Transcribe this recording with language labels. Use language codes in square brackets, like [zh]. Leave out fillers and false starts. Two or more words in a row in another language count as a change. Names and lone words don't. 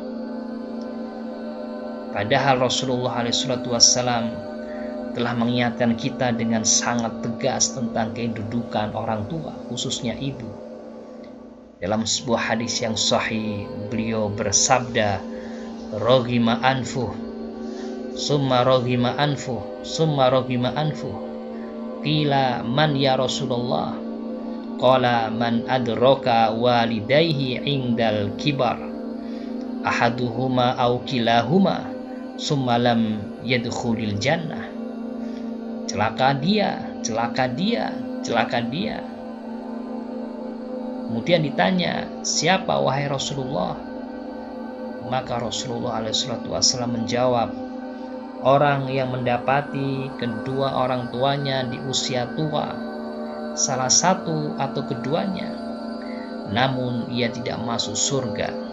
[id] Padahal Rasulullah SAW telah mengingatkan kita dengan sangat tegas tentang kedudukan orang tua, khususnya ibu. Dalam sebuah hadis yang sahih, beliau bersabda, [ar] رغم أنفه ثم رغم أنفه ثم رغم أنفه. قيل من يا رسول الله? قال من أدرك والديه عند الكبر أحدهما أو كليهما ثم لم يدخل الجنة. [id] Celaka dia, celaka dia, celaka dia. Kemudian ditanya, siapa wahai Rasulullah? Maka Rasulullah SAW menjawab, orang yang mendapati kedua orang tuanya di usia tua, salah satu atau keduanya, namun ia tidak masuk surga.